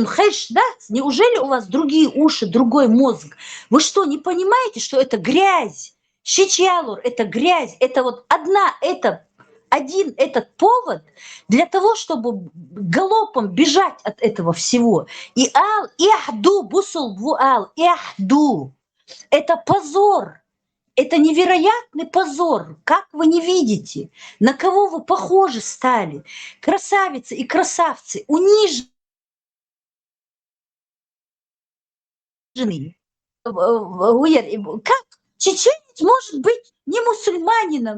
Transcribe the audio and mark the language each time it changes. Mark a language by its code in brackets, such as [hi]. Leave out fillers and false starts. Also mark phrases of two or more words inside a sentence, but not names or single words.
[ru] Неужели у вас другие уши, другой мозг? Вы что, не понимаете, что это грязь? Щичьялур – это грязь. Это вот один этот повод для того, чтобы галопом бежать от этого всего. И ал ихду бусул вуал ихду. Это позор. Это невероятный позор. Как вы не видите, на кого вы похожи стали? Красавицы и красавцы унижены. Как чеченец может быть не мусульманином?